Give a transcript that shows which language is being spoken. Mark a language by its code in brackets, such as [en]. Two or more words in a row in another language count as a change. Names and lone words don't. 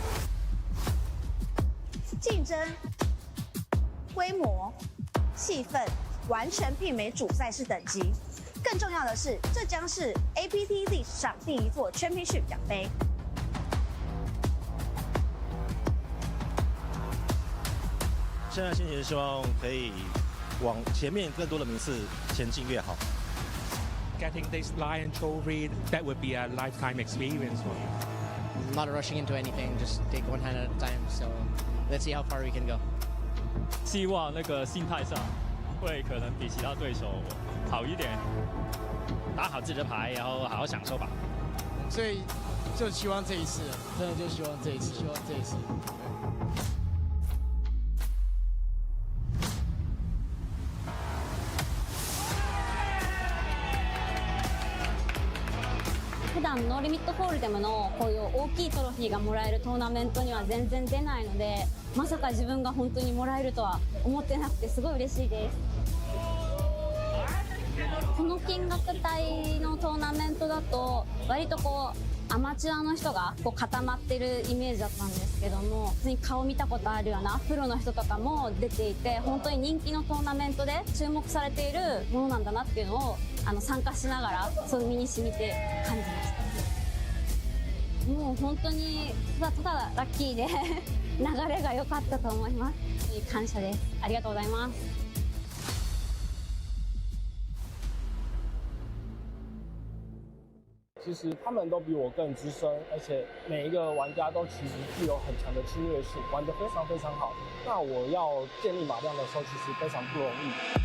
[zh] 竞争、规模、气氛完全媲美主赛事等级。更重要的是，这将是 APT 历史上第一座 Championship 奖杯。现在心情是希望可以往前面更多的名次前进越好。 [en] Getting this Lion Trophy, that would be a lifetime experience for me. I'm not rushing into anything, just take one hand at a time. So let's see how far we can go. [zh] 希望那个心态上会可能比其他对手好一点，打好自己的牌，然后好好享受吧。所以就希望这一次，真的就希望这一次，希望这一次。 [ja] 普段ノーリミットホールデムのこういう大きいトロフィーがもらえるトーナメントには全然出ないので、まさか自分が本当にもらえるとは思ってなくてすごい嬉しいです。この金額帯のトーナメントだと割とこうアマチュアの人がこう固まってるイメージだったんですけども、普通に顔見たことあるようなプロの人とかも出ていて、本当に人気のトーナメントで注目されているものなんだなっていうのを参加しながらそう身に染みて感じました。もう本当にただラッキーで流れが良かったと思います。感謝です。ありがとうございます。 [zh] 其实他们都比我更资深，而且每一个玩家都其实具有很强的侵略性，玩得非常非常好。那我要建立马量的时候，其实非常不容易。